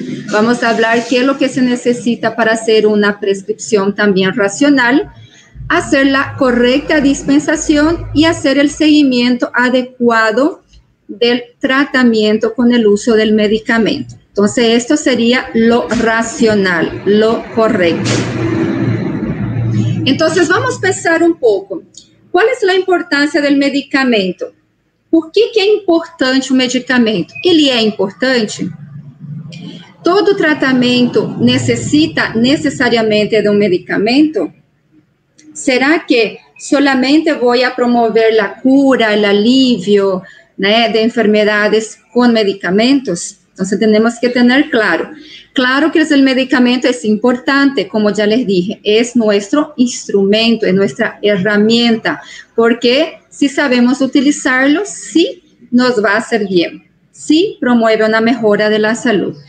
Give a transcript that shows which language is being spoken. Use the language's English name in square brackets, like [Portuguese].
[Spanish] Vamos a hablar qué es lo que se necesita para hacer una prescripción también racional, hacer la correcta dispensación y hacer el seguimiento adecuado del tratamiento con el uso del medicamento. Entonces, esto sería lo racional, lo correcto. Entonces, vamos a pensar un poco. ¿Cuál es la importancia del medicamento? [Portuguese] Por que é importante o medicamento? Ele é importante? Todo tratamento necessita necessariamente de um medicamento? [Spanish] ¿Será que solamente voy a promover la cura, el alivio, ¿no?, de enfermedades con medicamentos? Entonces tenemos que tener claro que el medicamento es importante, como ya les dije, es nuestro instrumento, es nuestra herramienta, porque si sabemos utilizarlo, sí nos va a hacer bien, sí promueve una mejora de la salud.